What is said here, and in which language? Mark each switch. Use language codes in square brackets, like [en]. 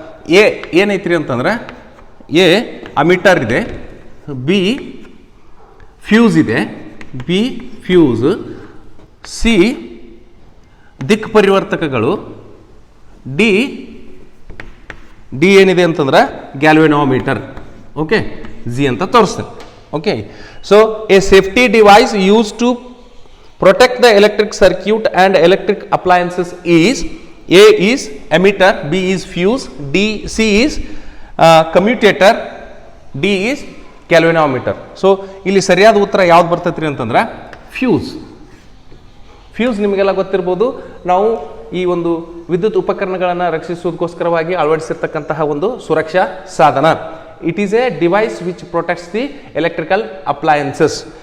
[kn] A ಏನೈತ್ರಿ ಅಂತಂದ್ರೆ, A ammeter ಇದೆ, B fuse ಇದೆ, ಬಿ ಫ್ಯೂಸ್, ಸಿ ದಿಕ್ ಪರಿವರ್ತಕಗಳು, ಡಿ ಏನಿದೆ ಅಂತಂದ್ರೆ ಗ್ಯಾಲ್ವೆನೋಮೀಟರ್. ಓಕೆ, ಜಿ ಅಂತ ತೋರಿಸ್ತೇನೆ. [en] Okay, so a safety device use to protect the electric circuit and electric appliances is: A is emitter, B is fuse, C is commutator, D is galvanometer. [kn] So ಇಲ್ಲಿ ಸರಿಯಾದ ಉತ್ತರ ಯಾವ್ದು ಬರ್ತೈತ್ರಿ ಅಂತಂದ್ರೆ ಫ್ಯೂಸ್. ಫ್ಯೂಸ್ ನಿಮಗೆಲ್ಲ ಗೊತ್ತಿರ್ಬೋದು. ನಾವು ಈ ಒಂದು ವಿದ್ಯುತ್ ಉಪಕರಣಗಳನ್ನು ರಕ್ಷಿಸುವುದಕ್ಕೋಸ್ಕರವಾಗಿ ಅಳವಡಿಸಿರ್ತಕ್ಕಂತಹ ಒಂದು ಸುರಕ್ಷಾ ಸಾಧನ. [en] It is a device which protects the electrical appliances.